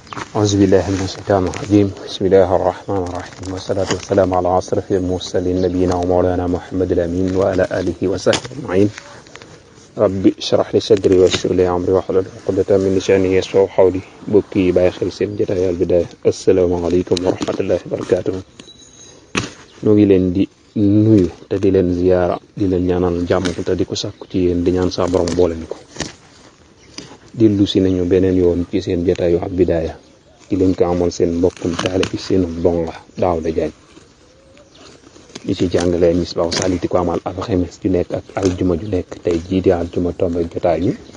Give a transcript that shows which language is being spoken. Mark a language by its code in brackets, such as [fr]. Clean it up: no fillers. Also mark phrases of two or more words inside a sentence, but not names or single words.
[ar] أعوذ بالله من الشيطان الرجيم بسم الله الرحمن الرحيم والصلاة والسلام على أشرف المرسلين نبينا ومولانا محمد الأمين وعلى آله وصحبه أجمعين ربي اشرح لي صدري ويسر لي أمري واحلل عقدة من لساني يفقهوا قولي [wo] bokki bàyyi xel seen jotaay Al Bidaaya [ar] السلام عليكم ورحمة الله وبركاته [wo] ñoo ngi leen di nuyu te di leen ziyaara di leen ñaanal jàmm te di ko sàkku ci yéen di ñaan sa borom boole ñu ko dillu si nañu beneen yoon ci seen jotaayu Al Bidaaya di leen ko amal seen mbokkum taale bi seenu donga Daawda Jaañ ñi ci jàngalee Misbaahu Saalik di ko amal alxames ju nekk ak aljuma ju nekk tey jii di aljuma tombe jotaay bi